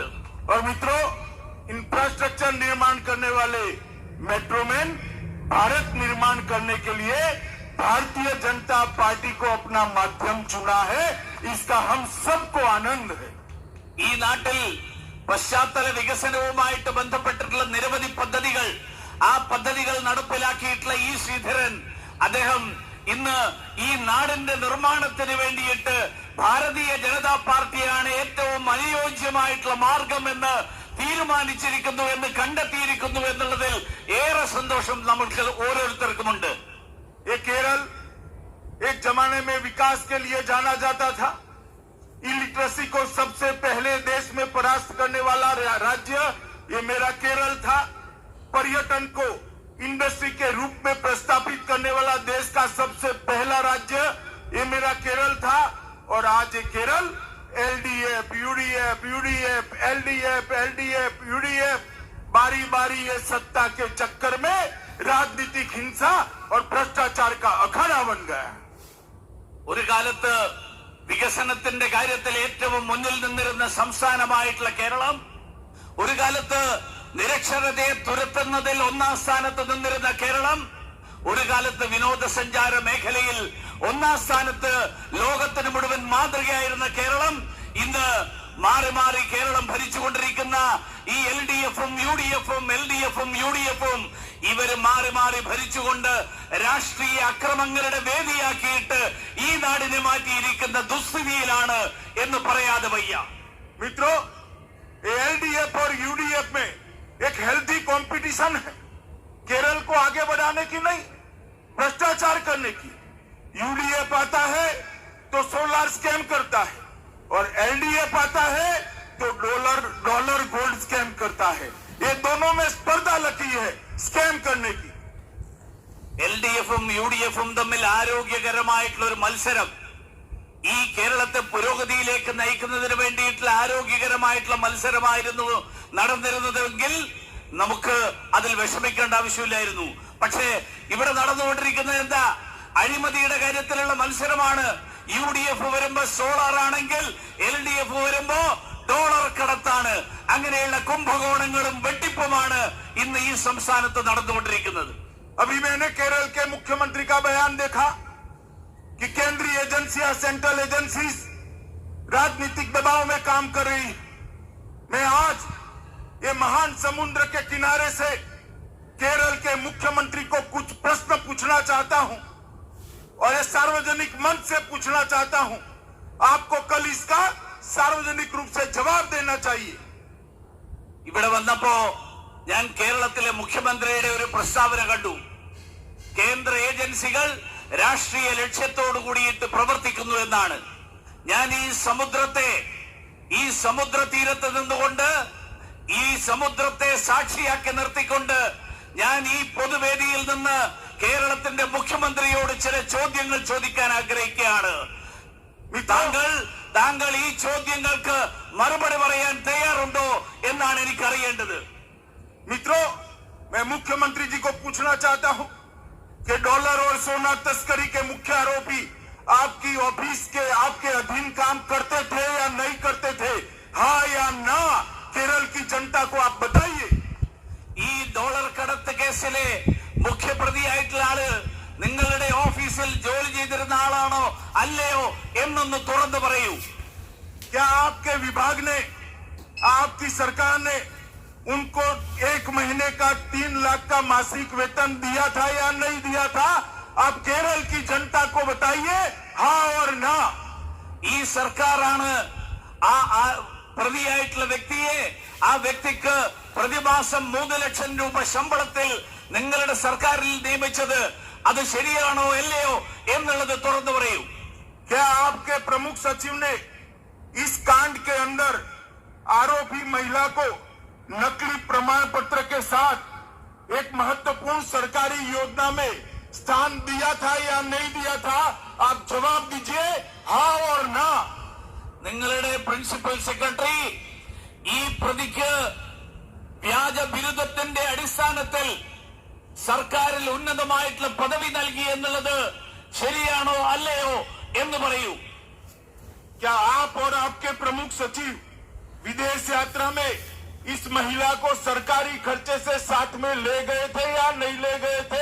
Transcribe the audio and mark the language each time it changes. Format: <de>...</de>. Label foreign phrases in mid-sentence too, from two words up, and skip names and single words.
<hi>और मित्रों, इंफ्रास्ट्रक्चर निर्माण करने वाले मेट्रोमैन भारत निर्माण करने के लिए भारतीय जनता पार्टी को अपना माध्यम चुना है, इसका हम सबको आनंद है.</hi> <ml>ഈ നാട്ടിൽ പശ്ചാത്തല വികസനവുമായിട്ട് ബന്ധപ്പെട്ടിട്ടുള്ള നിരവധി പദ്ധതികൾ, ആ പദ്ധതികൾ നടപ്പിലാക്കിയിട്ടുള്ള ഈ ശ്രീധരൻ അദ്ദേഹം ഇന്ന് ഈ നാടിന്റെ നിർമ്മാണത്തിന് വേണ്ടിയിട്ട് ഭാരതീയ ജനതാ പാർട്ടിയാണ് ഏറ്റവും അനുയോജ്യമായിട്ടുള്ള മാർഗം എന്ന് തീരുമാനിച്ചിരിക്കുന്നു, എന്ന് കണ്ടെത്തിയിരിക്കുന്നു എന്നുള്ളതിൽ ഏറെ സന്തോഷം നമുക്ക് ഓരോരുത്തർക്കുമുണ്ട്.</ml> <hi>ये केरल एक जमाने में विकास के लिए जाना जाता था. इलिटरेसी को सबसे पहले देश में परास्त करने वाला राज्य ये मेरा केरल था. पर्यटन को इंडस्ट्री के रूप में प्रस्तावित करने वाला देश का सबसे पहला राज्य ये मेरा केरल था. और आज ये केरल एलडीएफ, यूडीएफ, यूडीएफ, एलडीएफ, एलडीएफ, यूडीएफ बारी बारी ये सत्ता के चक्कर में राजनीतिक हिंसा और भ्रष्टाचार का अखाड़ा बन गया.</hi> <ml>ഒരു കാലത്ത് വികസനത്തിന്റെ കാര്യത്തിൽ ഏറ്റവും മുന്നിൽ നിന്നിരുന്ന സംസ്ഥാനമായിട്ടുള്ള കേരളം, ഒരു കാലത്ത് നിരക്ഷരതയെ തുരത്തുന്നതിൽ 1-ാം സ്ഥാനത്ത് നിന്നിരുന്ന കേരളം, ഒരു കാലത്ത് വിനോദസഞ്ചാര മേഖലയിൽ 1-ാം സ്ഥാനത്ത് ലോകത്തിന് മുഴുവൻ മാതൃകയായിരുന്ന കേരളം, ഇന്ന് മാറി മാറി കേരളം ഭരിച്ചുകൊണ്ടിരിക്കുന്ന ഈ LDFും UDFും LDFും UDFും ഇവര് മാറി മാറി ഭരിച്ചുകൊണ്ട് രാഷ്ട്രീയ അക്രമങ്ങളുടെ വേദിയാക്കിയിട്ട് ഈ നാടിനെ മാറ്റിയിരിക്കുന്ന ദുസ്ഥിതിയിലാണ് എന്ന് പറയാതെ വയ്യ.</ml> <hi>मित्रों, LDF और UDF में एक</hi> <en>healthy competition</en> <hi>है. केरल को आगे बढ़ाने की नहीं, भ्रष्टाचार करने की. UDF आता है तो</hi> <en>solar scam</en> <hi>करता है और LDF आता है तो</hi> <en>dollar gold scam</en> <hi>करता है. ये दोनों में स्पर्धा लगी है स्कैम करने की.</hi> <ml>LDFും UDFും തമ്മിൽ ആരോഗ്യകരമായിട്ടുള്ള ഒരു മത്സരം, ഈ കേരളത്തെ പുരോഗതിയിലേക്ക് നയിക്കുന്നതിന് വേണ്ടിയിട്ടുള്ള ആരോഗ്യകരമായിട്ടുള്ള മത്സരമായിരുന്നു നടന്നിരുന്നതെങ്കിൽ നമുക്ക് അതിൽ വിഷമിക്കേണ്ട ആവശ്യമില്ലായിരുന്നു. പക്ഷേ ഇവിടെ നടന്നുകൊണ്ടിരിക്കുന്നത് എന്താ? അഴിമതിയുടെ കാര്യത്തിലുള്ള മത്സരമാണ്. UDF വരുമ്പോ സോളാർ ആണെങ്കിൽ LDF വരുമ്പോ ഡോളർ കടത്താണ്. അങ്ങനെയുള്ള കുംഭകോണങ്ങളും വെട്ടിപ്പുമാണ് ഇന്ന് ഈ സംസ്ഥാനത്ത് നടന്നുകൊണ്ടിരിക്കുന്നത്.</ml> <hi>अभी मैंने केरल के मुख्यमंत्री का बयान देखा कि केंद्रीय एजेंसियां,</hi> <en>central agencies</en> <hi>राजनीतिक दबाव में काम कर रही है. मैं आज ये महान समुद्र के किनारे से केरल के मुख्यमंत्री को कुछ प्रश्न पूछना चाहता हूं और ये सार्वजनिक मंच से पूछना चाहता हूं. आपको कल इसका सार्वजनिक रूप से जवाब देना चाहिए.</hi> <ml>ഇവിടെ വന്നപ്പോ ഞാൻ കേരളത്തിലെ മുഖ്യമന്ത്രിയുടെ ഒരു പ്രസ്താവന കണ്ടു. കേന്ദ്ര ഏജൻസികൾ രാഷ്ട്രീയ ലക്ഷ്യത്തോടു കൂടിയിട്ട് പ്രവർത്തിക്കുന്നു എന്നാണ്. ഞാൻ ഈ സമുദ്ര തീരത്ത് നിന്നുകൊണ്ട്, ഈ സമുദ്രത്തെ സാക്ഷിയാക്കി നിർത്തിക്കൊണ്ട് ഞാൻ ഈ പൊതുവേദിയിൽ നിന്ന് കേരളത്തിന്റെ മുഖ്യമന്ത്രിയോട് ചില ചോദ്യങ്ങൾ ചോദിക്കാൻ ആഗ്രഹിക്കുകയാണ്. താങ്കൾ ഈ ചോദ്യങ്ങൾക്ക് മറുപടി പറയാൻ തയ്യാറുണ്ടോ എന്നാണ് എനിക്ക് അറിയേണ്ടത്.</ml> <hi>मित्रों, मैं मुख्यमंत्री जी को पूछना चाहता हूं कि डॉलर और सोना तस्करी के मुख्य आरोपी आपकी ऑफिस के, आपके अधीन काम करते थे या नहीं करते थे? हाँ या ना? केरल की जनता को आप बताइए.</hi> <ml>ഈ ഡോളർ കടത്ത് കേസിലെ മുഖ്യപ്രതിയായിട്ടുള്ള ആള് നിങ്ങളുടെ ഓഫീസിൽ ജോലി ചെയ്തിരുന്ന ആളാണോ അല്ലയോ എന്നൊന്ന് തുറന്നു പറയൂ.</ml> <hi>क्या आपके विभाग ने, आपकी सरकार ने उनको 1 महीने का 3 लाख का मासिक वेतन दिया था या नहीं दिया था? आप केरल की जनता को बताइए, हाँ और ना.</hi> <ml>ഈ സർക്കാരാണ് ആ പ്രതിയായിട്ടുള്ള വ്യക്തിയെ, ആ വ്യക്തിക്ക് പ്രതിമാസം 3 ലക്ഷം രൂപ ശമ്പളത്തിൽ നിങ്ങളുടെ സർക്കാരിൽ നിയമിച്ചത്. അത് ശരിയാണോ അല്ലയോ എന്നുള്ളത് തുറന്നു പറയൂ.</ml> <hi>क्या आपके प्रमुख सचिव ने इस कांड के अंदर आरोपी महिला को नकली प्रमाण पत्र के साथ एक महत्वपूर्ण सरकारी योजना में स्थान दिया था या नहीं दिया था? आप जवाब दीजिए, हाँ और ना.</hi> <ml>നിങ്ങളുടെ</ml> <en>principal secretary</en> <ml>ഈ പ്രതിക്ക് വ്യാജ ബിരുദത്തിന്റെ അടിസ്ഥാനത്തിൽ സർക്കാരിൽ ഉന്നതമായിട്ടുള്ള പദവി നൽകി എന്നുള്ളത് ശരിയാണോ അല്ലയോ എന്ന് പറയൂ.</ml> <hi>क्या आप और आपके प्रमुख सचिव विदेश यात्रा में इस महिला को सरकारी खर्चे से साथ में ले गए थे या नहीं ले गए थे?</hi>